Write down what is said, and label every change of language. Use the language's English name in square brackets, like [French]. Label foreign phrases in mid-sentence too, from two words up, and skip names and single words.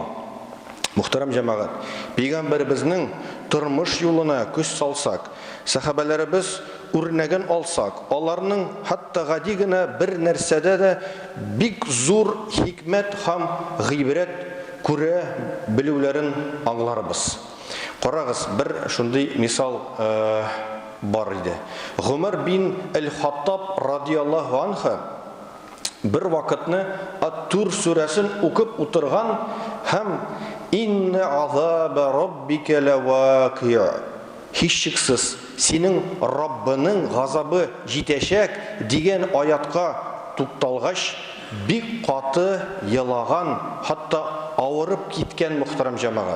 [Tatar] Мөхтәрәм җәмәгать, Пәйгамбәрбезнең тормыш юлына күз салсак, сахабаларыбыз үрнәген алсак, аларның хатта гади генә бер нәрсәдә дә бик зур хикмәт һәм гыйбрәт күрә белүләрен аңларбыз. Карагыз, бер шундый мисал бар иде. Гомар бин Аль-Хаттаб [Arabic] رضي الله عنها [Tatar] бер вакытны Ат-Тур сүрәсен укып утырган һәм [Arabic] «إن عذاب ربك لواقع'» [Tatar] һичшиксез синең Раббының газабы җитәчәк дигән аятка тукталгач, бик каты елаган, хатта авырып киткән мөхтәрәм җәмәгать.